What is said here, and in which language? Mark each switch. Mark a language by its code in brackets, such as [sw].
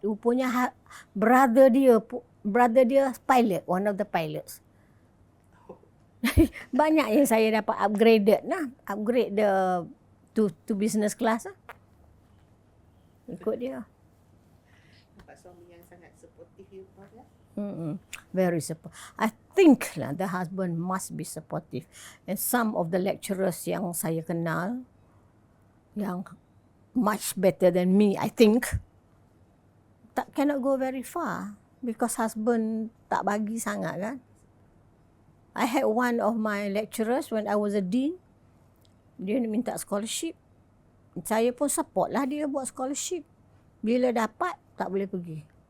[ms] Rupanya brother dia pilot, [en] one of the pilots. [ms] Banyak yang saya dapat upgraded lah. [en] Upgrade to business class lah. [ms] Ikut dia. Nampak suami yang sangat supportive you, Prof, ya? [en] Very supportive. I think lah the husband must be supportive. And some of the lecturers [ms] yang saya kenal, yang [en] much better than me, I think, cannot go very far because husband [ms] tak bagi sangat kan. [en] I had one of my lecturers when I was a dean, [ms] dia minta [en] scholarship. [ms] Saya pun support lah dia buat scholarship. Bila dapat, tak boleh pergi.